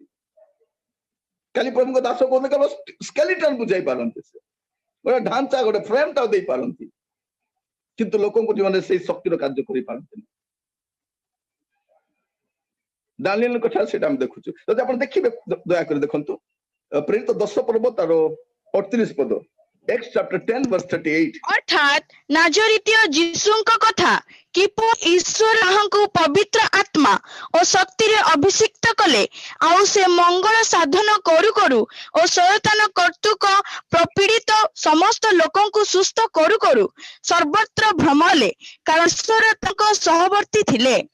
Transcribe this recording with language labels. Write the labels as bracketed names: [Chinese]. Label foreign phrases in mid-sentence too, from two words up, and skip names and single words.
[Odia] କାଲି ପ୍ରଭୁଙ୍କ ଦାସ କହନ୍ତି କେବଳ ସ୍କେଲିଟନ ବୁଝାଇ ପାରନ୍ତି, ସେ ଗୋଟେ ଢାଞ୍ଚା, ଗୋଟେ ଫ୍ରେମ ଟା ଦେଇ ପାରନ୍ତି, କିନ୍ତୁ ଲୋକଙ୍କ ଜୀବନରେ ସେଇ ଶକ୍ତିର କାର୍ଯ୍ୟ କରିପାରନ୍ତିନି। ଦାନିଏଲଙ୍କ ଠାରେ ସେଇଟା ଆମେ ଦେଖୁଛୁ। ଯଦି ଆପଣ ଦେଖିବେ, ଦୟାକରି ଦେଖନ୍ତୁ ପ୍ରେରିତ 10 ପର୍ବ ତାର 38 ପଦ, [English] Acts chapter 10 verse 38। [Odia] ଅର୍ଥାତ୍ ନାଜରିତୀୟ ଯୀଶୁଙ୍କ କଥା କିପରି ଈଶ୍ୱର ତାହାଙ୍କୁ ପବିତ୍ର ଆତ୍ମା ଓ ଶକ୍ତିରେ ଅଭିଷିକ୍ତ କଲେ, ଆଉ ସେ ମଙ୍ଗଳ ସାଧନ କରୁ କରୁ ଓ ଶୟତାନ କର୍ତ୍ତୃକ ପ୍ରପୀଡ଼ିତ ସମସ୍ତ ଲୋକଙ୍କୁ ସୁସ୍ଥ କରୁ କରୁ ସର୍ବତ୍ର ଭ୍ରମଲେ, କାରଣ ଈଶ୍ୱର ତାଙ୍କ ସହବର୍ତ୍ତୀ ଥିଲେ।